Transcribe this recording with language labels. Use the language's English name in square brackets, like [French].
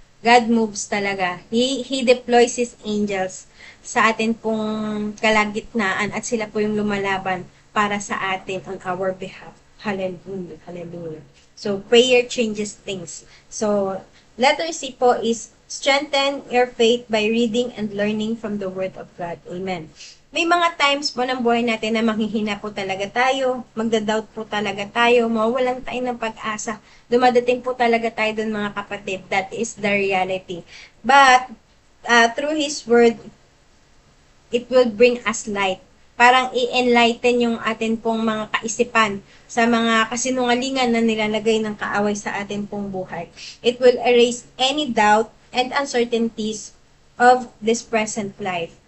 [English] God moves [Filipino] talaga. [English] He deploys His angels [Filipino] sa atin pong kalagitnaan at sila po yung lumalaban para sa atin [English] on our behalf. [Filipino] Hallelujah. Hallelujah. [English] So, prayer changes things. So, letter C po is strengthen your faith by reading and learning from the Word of God. Amen. [Filipino] May mga times po ng buhay natin na manghihina po talaga tayo, magda-doubt po talaga tayo, mawawalan tayo ng pag-asa. Dumadating po talaga tayo dun, mga kapatid. [English] That is the reality. But, through His Word, it will bring us light. [Filipino] Parang i-enlighten yung atin pong mga kaisipan sa mga kasinungalingan na nilalagay ng kaaway sa atin pong buhay. [English] It will erase any doubt and uncertainties of this present life.